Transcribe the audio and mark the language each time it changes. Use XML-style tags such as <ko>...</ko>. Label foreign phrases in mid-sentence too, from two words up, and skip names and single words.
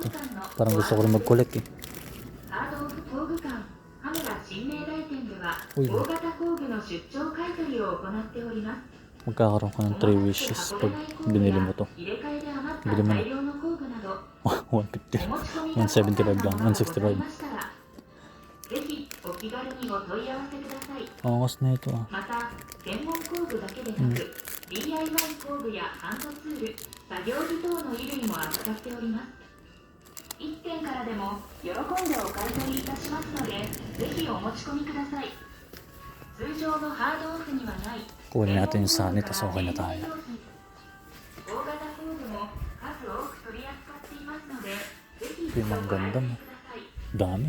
<tl>Parang gusto ko rin mag-collect eh. Uy, magkakaroon ka ng 3 wishes pag binili mo to. Bili mo na. 150. 175 lang. 165. Angas na ito ah.</tl> <ja>DIY 工具やハンドツール、作業着等の衣類も扱っております。1点からでも喜んでお買い取りいたしますので、ぜひお持ち込みください。通常のハードオフにはない。</ja> <tl>Kunin natin yung Sunny, tas okay na tayo.</tl> <ja>大型工具も数多く取り扱っていますので、ぜひ一度</ja> <tl>Yung</tl> <ja>ご</ja> <tl>mga</tl> <ja>覧</ja> <tl>ganda</tl> <ja>く</ja> <tl>mo.</tl> <ja>ださい。</ja> <tl>Dami.</tl>